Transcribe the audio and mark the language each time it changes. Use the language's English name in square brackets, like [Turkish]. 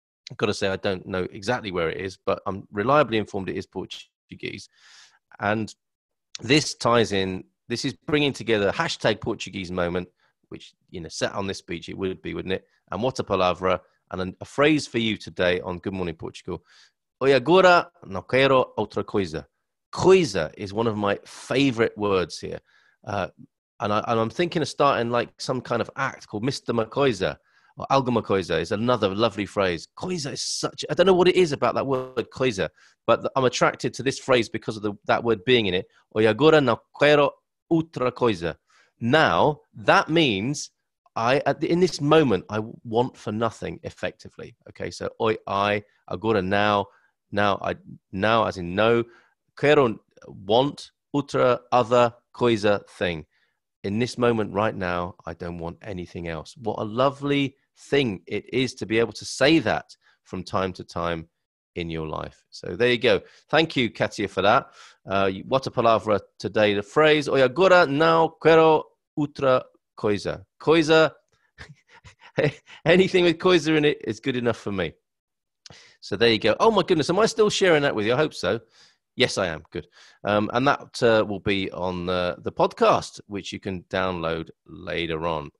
[English] I've got to say, I don't know exactly where it is, but I'm reliably informed it is Portuguese. And this ties in, this is bringing together hashtag Portuguese moment, which, you know, sat on this beach, it would be, wouldn't it? And what a palavra, and a phrase for you today on Good Morning Portugal. [Portuguese] Oi, agora não quero outra coisa. [English] Coisa is one of my favorite words here. And I'm thinking of starting like some kind of act called Mr. Macoisa, or Alguma Coisa is another lovely phrase. Coisa is I don't know what it is about that word, coisa, but I'm attracted to this phrase because of that word being in it. [Portuguese] Oi, agora não quero outra coisa. [English] Now, that means in this moment, I want for nothing, effectively. Okay, so I agora now as in no, quero want, outra, other, coisa, thing. In this moment right now, I don't want anything else. What a lovely thing it is to be able to say that from time to time in your life. So there you go. Thank you, Katia, for that. What a palavra today. The phrase, [Portuguese] oi, agora não quero outra coisa. [English] Coisa, anything with coisa in it is good enough for me. So there you go. Oh my goodness, am I still sharing that with you? I hope so. Yes, I am. Good. And that will be on the podcast, which you can download later on.